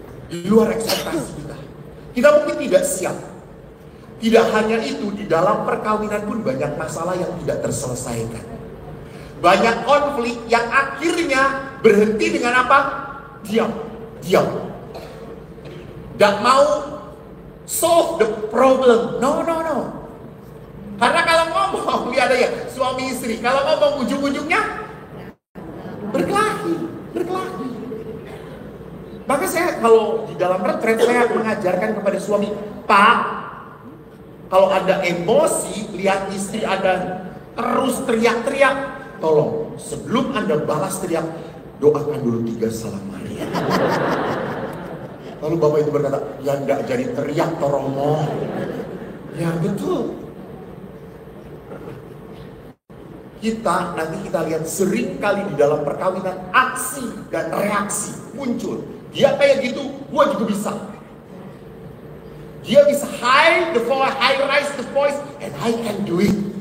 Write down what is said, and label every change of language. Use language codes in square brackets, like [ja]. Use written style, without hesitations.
[id] Di luar ekspektasi kita. Kita mungkin tidak siap. Tidak hanya itu, di dalam perkawinan pun banyak masalah yang tidak terselesaikan. Banyak konflik yang akhirnya berhenti dengan apa? Diam. Gak mau [en] solve the problem. No. [id] Karena kalau ngomong, lihat aja suami istri, kalau ngomong ujung-ujungnya berkelahi. Maka saya kalau di dalam retret saya mengajarkan kepada suami, Pak, kalau ada emosi, lihat istri ada terus teriak-teriak, tolong sebelum Anda balas teriak, doakan dulu 3 salam Maria. Lalu bapak itu berkata, ya enggak jadi teriak toromo. Ya betul. Nanti kita lihat sering kali di dalam perkawinan aksi dan reaksi muncul. Dia kayak gitu, gua juga bisa. Dia bisa [en] high rise the voice, and I can do it.